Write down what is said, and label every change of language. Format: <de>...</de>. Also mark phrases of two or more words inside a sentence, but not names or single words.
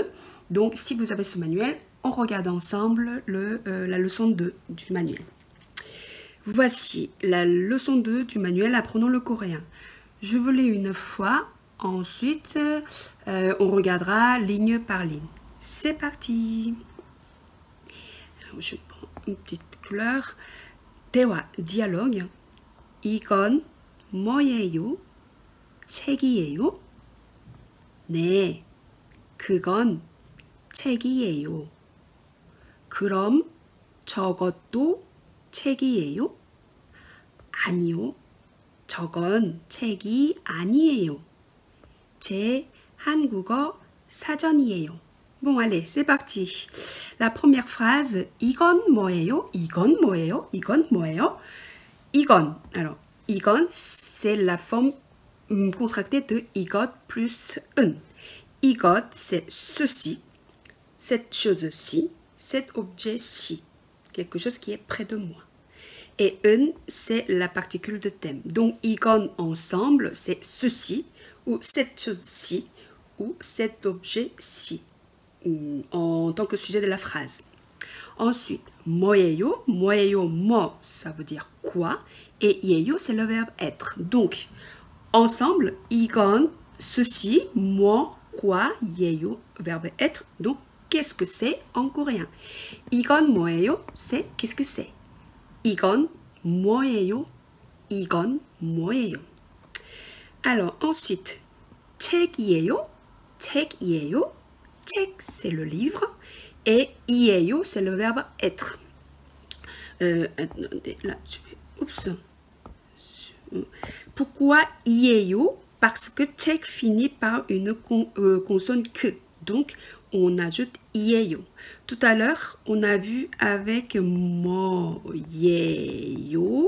<fr>Donc, si vous avez ce manuel, on regarde ensemble la leçon 2 du manuel. Voici la leçon 2 du manuel Apprenons le coréen. Je vous lis une fois, ensuite on regardera ligne par ligne. C'est parti. Alors, je prends une petite couleur.</fr> <ko>대화, dialogue. 이건 뭐예요? 책이에요? 네, 그건 책이에요. 그럼 저것도 책이에요? 아니요, 저건 책이 아니에요. 제 한국어 사전이에요.</ko> <fr>Bon, allez, c'est parti. La première phrase,</fr> <ko>이건 뭐예요? 이건 뭐예요? 이건 뭐예요? 이건.</ko> <fr>Alors, 이건, c'est la forme contractée de 이것 plus 은.</fr> <ko>이것,</ko> <fr>c'est ceci, cette chose-ci, cet objet-ci, quelque chose qui est près de moi. Et 은, c'est la particule de thème. Donc, 이건 ensemble, c'est ceci, ou cette chose-ci, ou cet objet-ci, en tant que sujet de la phrase. Ensuite,</fr> <ko>뭐예요? 뭐예요, 뭐,</ko> <fr>ça veut dire quoi, et 예요, c'est le verbe être. Donc, ensemble, 이건, ceci, 뭐, quoi, 예요, verbe être. Donc, qu'est-ce que c'est en coréen?</fr> <ko>이건 뭐예요?</ko> <fr>C'est qu'est-ce que c'est?</fr> <ko>이건 뭐예요? 이건 뭐예요?</ko> <fr>Alors, ensuite,</fr> <ko>책이에요? 책이에요? 책,</ko> <fr>c'est le livre. Et 이에요, c'est le verbe être. Attendez, là, je vais... Oups. Pourquoi 이에요? Parce que 책 finit par une consonne que. Donc, on ajoute 이에요. Tout à l'heure, on a vu avec 뭐예요.</fr>